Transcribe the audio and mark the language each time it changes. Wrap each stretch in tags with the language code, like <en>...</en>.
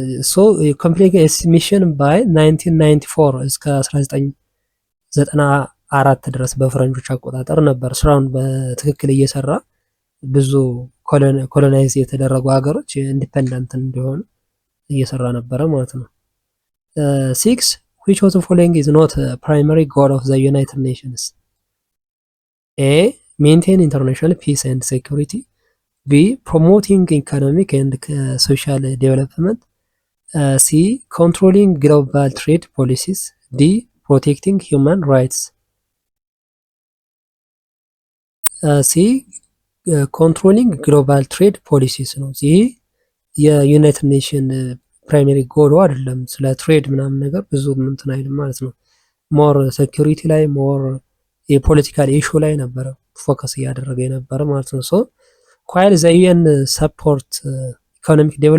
<am>ሶ ኮምፕሊት ኤስቲሜሽን ባይ 1994 እስከ 1994 ድረስ በፈረንጆች አቆጣጠር ነበር ስራውን በትክክል እየሰራ ብዙ ኮሎናይዝ የተደረጉ ሀገሮች ኢንዲፔንደንት እንዲሆኑ እየሰራ ነበረ ማለት ነው። 6</am> <en>which of the following is not a primary goal of the United Nations? A maintain international peace and security, B promoting economic and social development, C controlling global trade policies, D protecting human rights.</en> <am>C</am> <en>ኮንትሮሊንግ ግሎባል ትሬድ ፖሊሲስ</en> <am>ነው። ይህ የዩናይትድ ኔሽን ፕራይመሪ ጎሎ አይደለም። ስለ ትሬድ ምናምን ነገር ብዙ እንትን አይልም ማለት ነው። ሞር ሴኩሪቲ ላይ ሞር የፖለቲካል ኢሹ ላይ ነበረ ፎከስ እያደረገ የነበረ ማለት ነው።</am> <en>ሶ ኳይል ዘ ዩኤን ሰፖርት ኢኮኖሚክ</en>